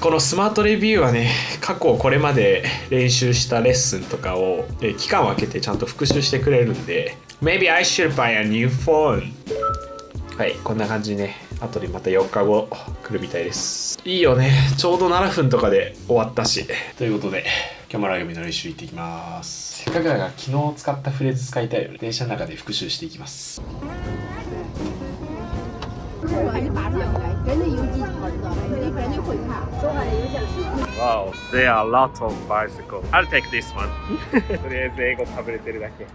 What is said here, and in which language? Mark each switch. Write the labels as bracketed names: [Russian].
[Japanese] このスマートレビューはね、過去これまで練習したレッスンとかを期間を空けてちゃんと復習してくれるんで [English] Maybe I should buy a new phone [Japanese] はい、こんな感じにね後でまた4日後来るみたいです。いいよね、ちょうど7分とかで終わったし。ということで今日もラグビーの練習行ってきます。せっかくだから昨日使ったフレーズ使いたいよね。電車の中で復習していきます。 [English] Wow, there are a lot of bicycles. I'll take this one. [Japanese] とりあえず英語かぶれてるだけ。